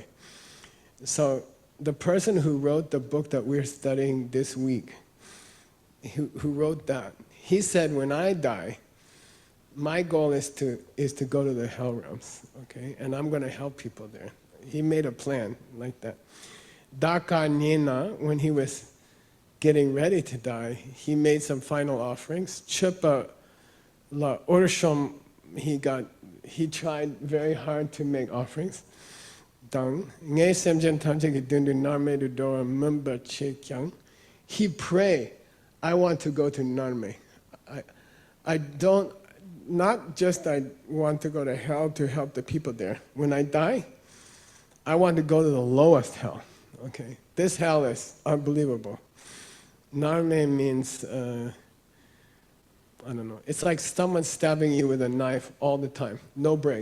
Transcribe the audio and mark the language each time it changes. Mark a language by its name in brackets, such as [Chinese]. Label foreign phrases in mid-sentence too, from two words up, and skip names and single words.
[English] So the person who wrote the book that we're studying this week, who wrote that, he said, when I die, my goal is to go to the hell realms, okay? And I'm going to help people there. He made a plan like that. Daka Nina, when he was getting ready to die, he made some final offerings. [Tibetan] Chupa la Ursham, [English] he tried very hard to make offerings. Dang. [Tibetan] Nge semjen tamche dundu narme du dora mumba che kyang. [English] He prayed, I want to go to Narme. I don't, not just I want to go to hell to help the people there. When I die, I want to go to the lowest hell. Okay, this hell is unbelievable. Narme means, I don't know, it's like someone stabbing you with a knife all the time, no break.